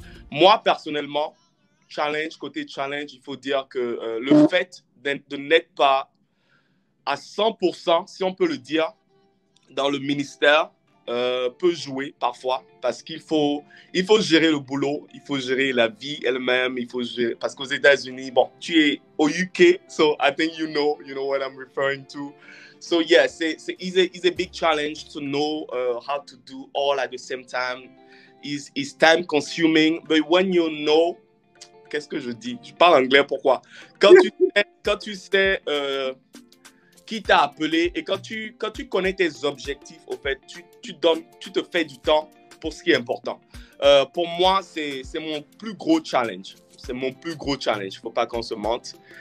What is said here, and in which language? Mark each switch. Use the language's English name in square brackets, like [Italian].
[French] Moi, personnellement, côté challenge, il faut dire que le fait de n'être pas à 100%, si on peut le dire, dans le ministère, peut jouer parfois parce qu'il faut gérer le boulot, il faut gérer la vie elle-même, parce qu'aux États-Unis, bon, tu es au UK, [English] so I think you know what I'm referring to. So yeah, it's a big challenge to know how to do all at the same time. It's time consuming, but when you know, [French] qu'est-ce que je dis? Je parle anglais, pourquoi? Quand tu sais qui t'a appelé et quand tu connais tes objectifs, au fait, tu te fais du temps pour ce qui est important. Pour moi, c'est mon plus gros challenge. Il ne faut pas qu'on se mente.